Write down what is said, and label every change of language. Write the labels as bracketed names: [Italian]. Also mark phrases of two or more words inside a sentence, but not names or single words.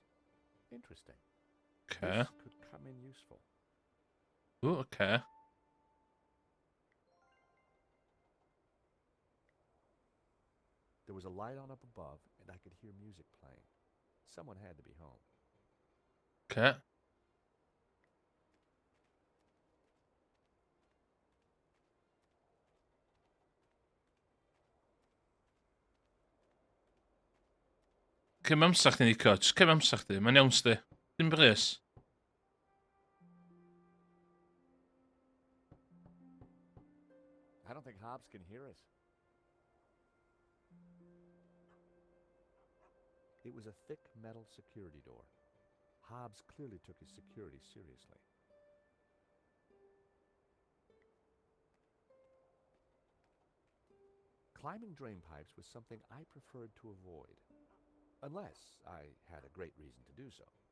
[English] Interesting. Okay. This could come in useful. Ooh, okay. There was a light on up above, and I could hear music playing. Someone had to be home. [Welsh] Okay. Cym amser chdi, Nico? Just cym amser chdi. Mae'n iawn sti. Dim bris. [English] I don't think Hobbs can hear us. It was a thick metal security door. Hobbs clearly took his security seriously. Climbing drain pipes was something I preferred to avoid, unless I had a great reason to do so.